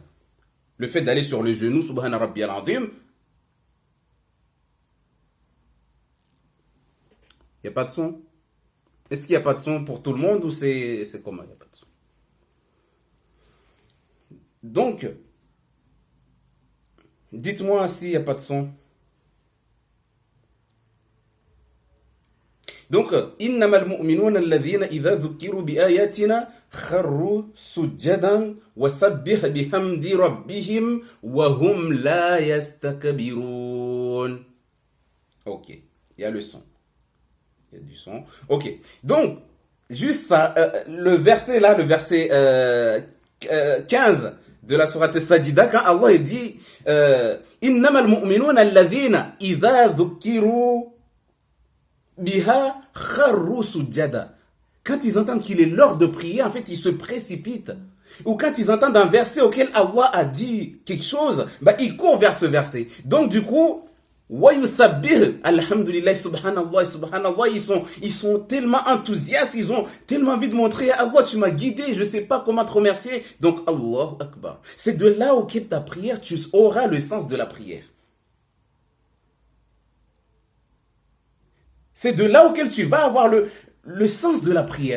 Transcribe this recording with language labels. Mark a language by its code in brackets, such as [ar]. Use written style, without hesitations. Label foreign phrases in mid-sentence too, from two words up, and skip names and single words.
[fr] Le fait d'aller sur le genou, [ar] سبحان ربي العظيم, [fr] il n'y a pas de son. Est-ce qu'il n'y a pas de son pour tout le monde ou c'est comment? Il n'y a pas de son. Donc, dites-moi s'il n'y a pas de son. Donc, [ar] إنما المؤمنون الذين إذا ذكروا بآياتنا خروا سجدا وسبح بحمد ربهم وهم لا يستكبرون. [fr] Ok, il y a le son. Il y a du son. Ok, donc, juste ça, le verset là, le verset 15 de la sourate Sajida, quand Allah dit [ar] إنما المؤمنون الذين إذا ذكروا بها خروا سجدا. [fr] Quand ils entendent qu'il est l'heure de prier, en fait, ils se précipitent. Ou quand ils entendent un verset auquel Allah a dit quelque chose, bah, ils courent vers ce verset. Donc, du coup, [ar] ويسبح الحمد لله سبحان الله سبحان الله, [fr] ils sont tellement enthousiastes, ils ont tellement envie de montrer à Allah, tu m'as guidé, je ne sais pas comment te remercier. [ar] Donc, الله أكبر. [fr] C'est de là auquel ta prière, tu auras le sens de la prière. C'est de là auquel tu vas avoir le sens de la prière.